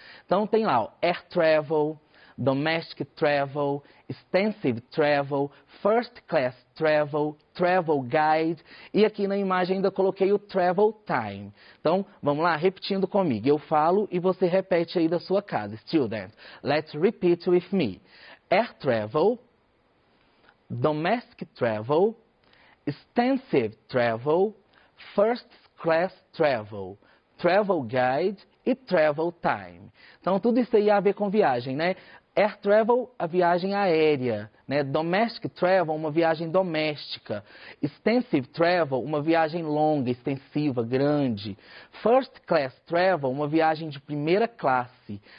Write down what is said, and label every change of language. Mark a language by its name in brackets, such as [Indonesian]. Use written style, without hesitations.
[Portuguese] Então, tem lá, ó, [English] air travel, domestic travel, extensive travel, first class travel, travel guide, [Portuguese] e aqui na imagem ainda coloquei o [English] travel time. [Portuguese] Então, vamos lá, repetindo comigo. Eu falo e você repete aí da sua casa. [English] Student, let's repeat with me. Air travel, domestic travel, extensive travel, first class travel, travel guide e travel time. [Portuguese] Então, tudo isso aí a ver com viagem, né? Air travel, a viagem aérea, né? Domestic travel, uma viagem doméstica. Extensive travel, uma viagem longa, extensiva, grande. First class travel, uma viagem de primeira classe.